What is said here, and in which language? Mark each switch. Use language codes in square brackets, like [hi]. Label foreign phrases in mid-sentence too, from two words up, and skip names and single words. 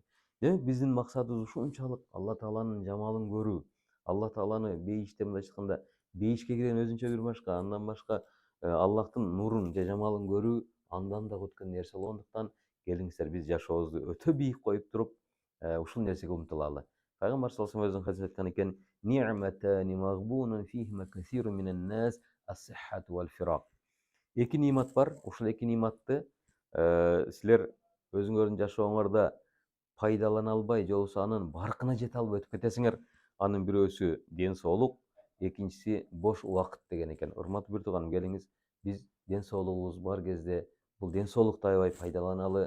[ky] Демек, биздин максатыбыз ушунчалык Аллах Тааланын жамалын көрүү, Аллах Тааланы бейиште, мындай айтканда, бейишке кирген өзүнчө бир башка, андан башка Аллахтын нурун же жамалын көрүү андан да өткөн нерсе болгондуктан, келиңиздер биз жашообузду өтө бийик коюп туруп, ушул нерсеге умтулалы. [ar] Пайгамбар صلى الله عليه وسلم [ky] өзүнүн хадисинде айткан экен: [ar] "نعمتان مغبون فيهما كثير من الناس الصحة والفراغ." [ky] Эки нимат бар. Ушул эки ниматты силер өзүңөрдүн жашооңордо пайдалана албай, же болбосо анын баркына жете албай өтүп кетесиңер. Анын бирөөсү ден соолук, экинчиси бош убакыт деген экен. Урматтуу бир тууганым, келиңиз биз ден соолугубуз бар кезде бул ден соолукту аябай пайдаланалы.